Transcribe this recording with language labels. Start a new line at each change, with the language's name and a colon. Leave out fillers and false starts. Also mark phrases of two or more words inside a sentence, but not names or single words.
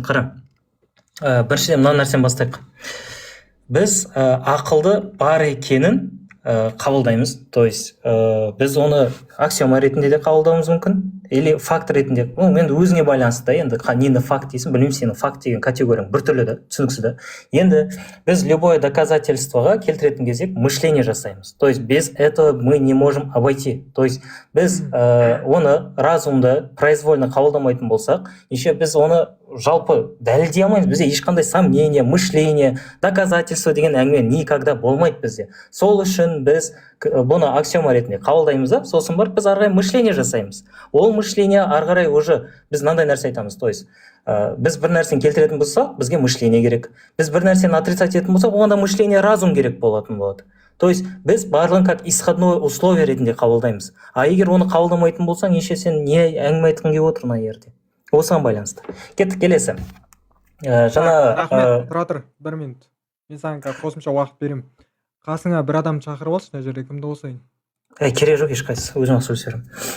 Kazakh: Қара, біріншіден мына нәрсені бастайық. Біз ақылды бар екенін қабылдаймыз.
Russian: То есть
Kazakh: біз оны аксиома ретінде де қабылдауымыз мүмкін, или факт ретінде. Енді өзіңе байланысты да, енді нені факт дейсің, білмеймін, сенің факт деген категорияң біртүрлі да, түсініксіз да. Енді біз
Russian: любое доказательствоға
Kazakh: келтіретін кезде мышление жасаймыз.
Russian: То есть без этого мы не можем обойти. То есть
Kazakh: біз оны
Russian: разумды произвольно
Kazakh: қабылдамайтын болсақ, еще біз оны жалпы дәлелдей алмаймыз. Бізде ешқандай
Russian: сомнение, мышление, доказательство
Kazakh: деген әңгіме никогда болмайды бізде. Сол үшін біз бұны аксиома ретінде қабылдаймыз да, сосын барып біз ары қарай мышление жасаймыз. Ол мышление ары қарай уже біз мынандай нәрсе айтамыз.
Russian: То есть
Kazakh: біз бір нәрсені келтіретін болсақ, бізге мышление керек. Біз бір нәрсені отрицать ететін болсақ, оған да мышление, разум керек болатын болады.
Russian: То есть
Kazakh: біз барлығын
Russian: как исходное условие
Kazakh: ретінде қабылдаймыз. А егер оны қабылдамайтын болсаң, неше сен не әңгіме айтқың келіп отыр мына жерде? Осыған байланысты. Кеттік, келесі. Рахмет, тұра, 1 минут. Мен саған қосымша уақыт беремін. Қасыңа бір адам шақырып алшы, мына жерде кімді қосайын? Керек жоқ ешқайсысы, өзім сөйлесе беремін.